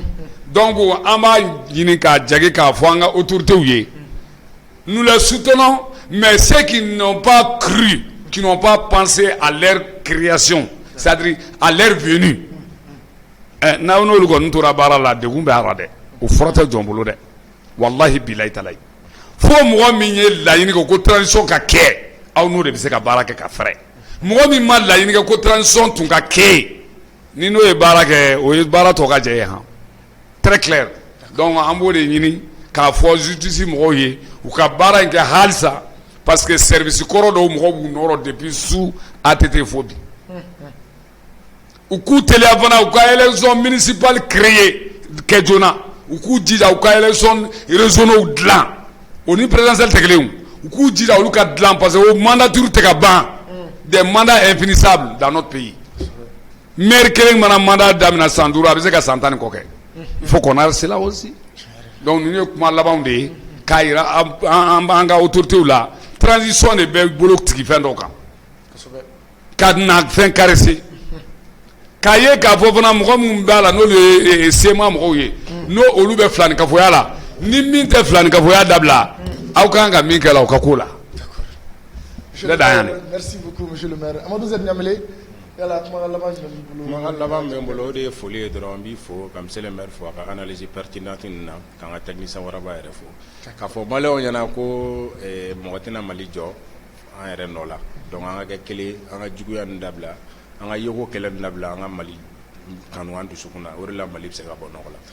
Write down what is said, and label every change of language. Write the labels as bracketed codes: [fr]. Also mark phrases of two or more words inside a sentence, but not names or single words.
[bm] Donc an b'a ɲini k'a jagi k'a fɔ an ka autorités ye. [fr] Nous les soutenons, mais ceux qui n'ont pas cru, qui n'ont pas pensé à leur création, c'est-à-dire à leur venue. [bm] N'a n'olu kɔni tora baara la degun bɛ a la dɛ o fɔra tɛ jɔn bolo dɛ [ar] والله بالله تالله [bm] fo mɔgɔ min ye laɲini kɛ ko transition ka kɛ aw n'o de bɛ se ka baara kɛ ka fɛrɛ mɔgɔ min ma laɲini kɛ ko transition tun ka kɛ ni n'o ye baara kɛ o ye baara tɔ ka jɛ ye han [fr] très clair [bm] donc an b'o de ɲini k'a fɔ justice mɔgɔw ye u ka baara in kɛ halisa [fr] parce que service [bm] kɔrɔ dɔw mɔgɔw b'u nɔrɔ [fr] depuis sous [bm] ATT fo bi u k'u teliya fana u ka [fr] élection municipale créée [bm] kɛ joona u k'u jija u ka [fr] élection régionaux [bm] dilan o ni présidentielle tɛ kelen u k'u jija olu ka dilan parce que o mandature tɛ ka ban [fr] des mandats infinissables dans notre pays [bm] maire kelen mana mandat daminɛ san 5 a bɛ se ka san 10 kɔ kɛ [fr] il faut qu'on arrête cela aussi [bm] donc ninnu ye kuma labanw de ye k'a yira an b'an ka autorités la transition de bɛ bolo tigi fɛn dɔw kan ka na fɛn caresser k'a ye k'a fɔ fana mɔgɔ minnu b'a la n'olu ye sema mɔgɔw ye n'o olu bɛ filanikafoya la ni min tɛ filanikafoya dabila aw kan ka min kɛ la o ka ko la. [fr] Merci beaucoup monsieur le maire. [bm] Amadou Z Ɲamele yala kuma laban jumɛn b'i bolo. Kuma laban bɛ n bolo o de ye foli ye dɔrɔn n b'i fo ka [fr] monsieur le maire [bm] fo a ka [fr] analyse pertinente [bm] nin na k'an ka technicien wɛrɛba yɛrɛ fo k'a fɔ maliyɛnw ɲɛna ko mɔgɔ tɛna Mali jɔ an yɛrɛ nɔ la donc an ka kɛ kelen an ka juguya nin dabila an ka yeko kɛlɛ nin dabila an ka Mali kanu an dusukun na o de la Mali bɛ se ka bɔ nɔgɔ la.